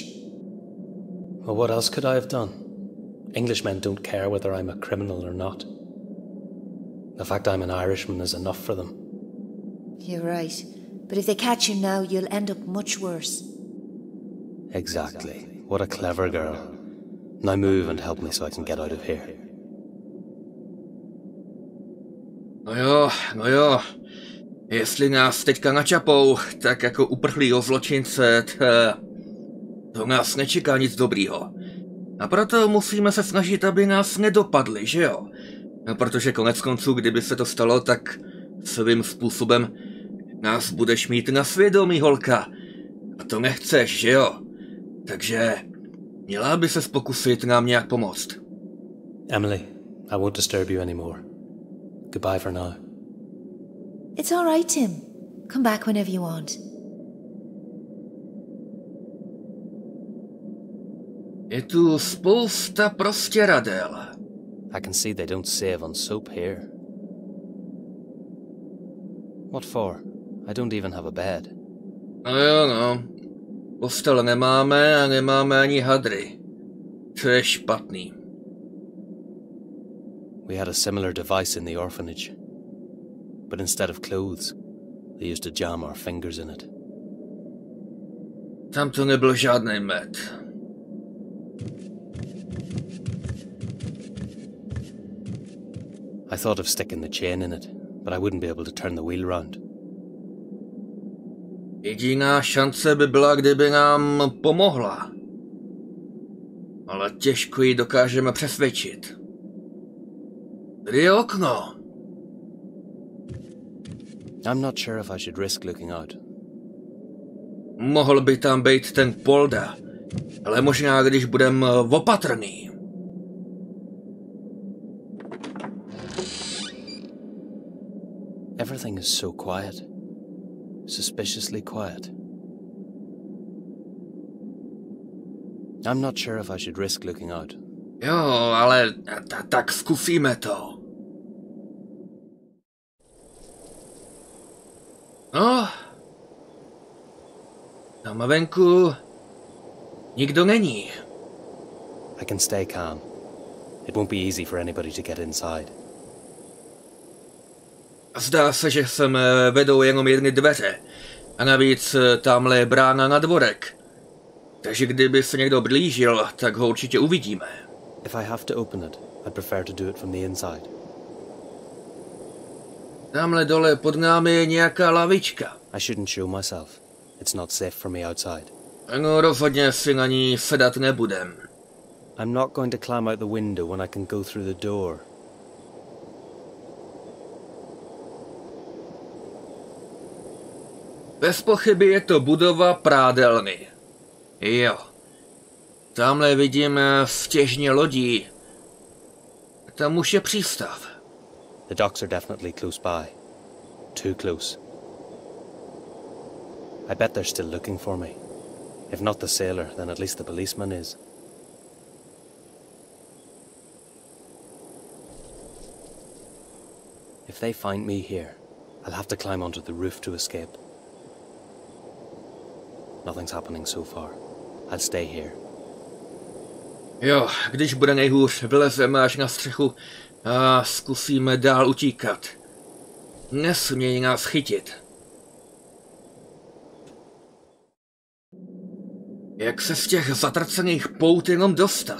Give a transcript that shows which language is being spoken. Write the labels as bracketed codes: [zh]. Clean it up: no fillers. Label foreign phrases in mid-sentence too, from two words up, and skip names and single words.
[en] Well, what else could I have done? Englishmen don't care whether I'm a criminal or not. The fact I'm an Irishman is enough for them. You're right. But if they catch you now, you'll end up much worse. Exactly. What a clever girl. Now move and help me so I can get out of here. [cs] No jo. Jestli nás teďka načapou, tak jako uprchlýho zločince, to nás nečeká nic dobrýho. A proto musíme se snažit, aby nás nedopadli, že jo? No, protože konec konců, kdyby se to stalo, tak svým způsobem nás budeš mít na svědomí, holka. A to nechceš, že jo? Takže měla by ses pokusit nám nějak pomoct. [en] Emily, I won't disturb you anymore. Goodbye for now. It's all right, Tim. Come back whenever you want. [cs] Je tu spousta prostěradel. [en] I can see they don't save on soap here. What for? I don't even have a bed. [cs] No jo, no. Postel nemáme a nemáme ani hadry. To je špatný. [en] We had a similar device in the orphanage. But instead of clothes, they used to jam our fingers in it. [cs] Tam to nebyl žádný med. [en] I thought of sticking the chain in it, but I wouldn't be able to turn the wheel round. [cs] Jediná šance by byla, kdyby nám pomohla. Ale těžko ji dokážeme přesvědčit. Tady je okno. [en] I'm not sure if I should risk looking out. [cs] Mohl by tam být ten polda, ale možná, když budem opatrný. [en] Everything is so quiet. Suspiciously quiet. I'm not sure if I should risk looking out. [cs] Jo, ale tak zkusíme to. No, tam venku nikdo není. [en] I can stay calm. It won't be easy for anybody to get inside. [cs] Zdá se, že sem vedou jenom jedny dveře. A navíc tamhle je brána na dvorek. Takže kdyby se někdo blížil, tak ho určitě uvidíme. [en] If I have to open it, I'd prefer to do it from the inside. [cs] Tamhle dole pod námi je nějaká lavička. [en] I shouldn't show myself. It's not safe for me outside. [cs] No rozhodně si na ní sedat nebudem. [en] I'm not going to climb out the window when I can go through the door. [cs] Bez pochyby je to budova prádelny. Jo. Tamhle vidím stěžně lodí. Tam už je přístav. [en] The docks are definitely close by. Too close. I bet they're still looking for me. If not the sailor, then at least the policeman is. If they find me here, I'll have to climb onto the roof to escape. Nothing's happening so far. I'll stay here. [cs] Jo, když bude nejhůř, vylezeme až na střechu a zkusíme dál utíkat. Nesmějí nás chytit. Jak se z těch zatracených pout jenom dostat?